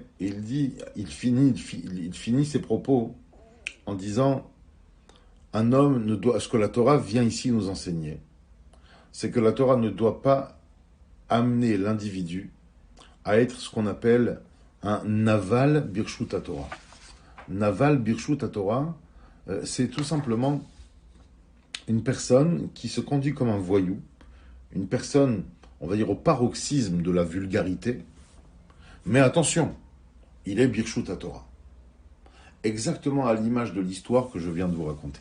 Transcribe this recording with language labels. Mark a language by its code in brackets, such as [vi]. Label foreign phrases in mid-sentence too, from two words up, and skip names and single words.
[fr] Et il dit, il finit ses propos en disant, un homme ne doit, ce que la Torah vient ici nous enseigner, c'est que la Torah ne doit pas amener l'individu à être ce qu'on appelle un [he] נבל ברשות התורה. נבל ברשות התורה, [fr] c'est tout simplement une personne qui se conduit comme un voyou, une personne, on va dire, au paroxysme de la vulgarité, mais attention, il est [he] ברשות התורה. [fr] Exactement à l'image de l'histoire que je viens de vous raconter.